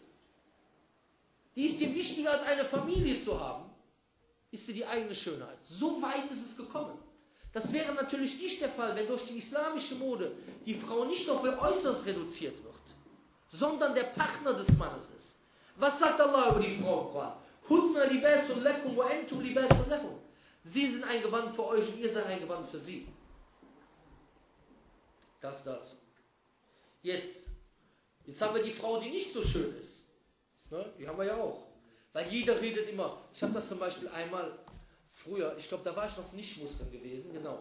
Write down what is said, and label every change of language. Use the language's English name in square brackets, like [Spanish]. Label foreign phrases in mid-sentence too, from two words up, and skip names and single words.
[German] Die ist dir wichtiger als eine Familie zu haben, ist dir die eigene Schönheit. So weit ist es gekommen. Das wäre natürlich nicht der Fall, wenn durch die islamische Mode die Frau nicht auf ihr Äußeres reduziert wird, sondern der Partner des Mannes ist. Was sagt Allah über die Frau im Koran? [Arabic] هن لباس لكم وأنتم لباس لهم. [German] Sie sind ein Gewand für euch und ihr seid ein Gewand für sie. Das dazu. Jetzt haben wir die Frau, die nicht so schön ist. Ne? Die haben wir ja auch. Weil jeder redet immer. Ich habe das zum Beispiel einmal früher, ich glaube, da war ich noch nicht Muslim gewesen, genau.